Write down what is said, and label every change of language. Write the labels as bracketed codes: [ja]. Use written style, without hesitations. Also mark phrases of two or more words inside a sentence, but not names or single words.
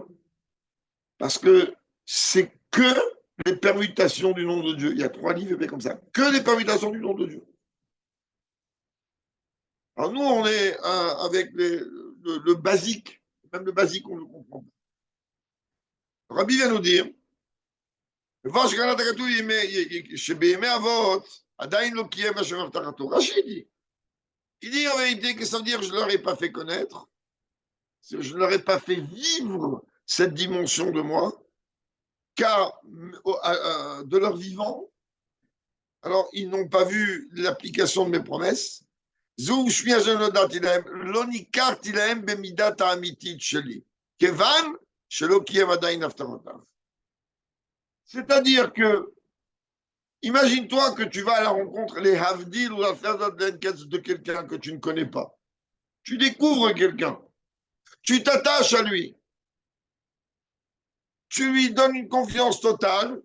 [fr] Parce que c'est que les permutations du nom de Dieu. Il y a 3 livres comme ça. Que les permutations du nom de Dieu. Alors nous, on est avec le basique. Même le basique, on le comprend. Rabbi vient nous dire, רש"י dit, il dit en vérité que ça veut dire que je ne leur ai pas fait connaître, je ne leur ai pas fait vivre cette dimension de moi, car de leur vivant, alors ils n'ont pas vu l'application de mes promesses. [he] לא ניכרתי להם במידת האמיתית שלי, כיוון שלא קיים עדיין הבטחותיו. [fr] C'est-à-dire que, imagine-toi que tu vas à la rencontre, les Havdil ou la de quelqu'un que tu ne connais pas. Tu découvres quelqu'un. Tu t'attaches à lui. Tu lui donnes une confiance totale.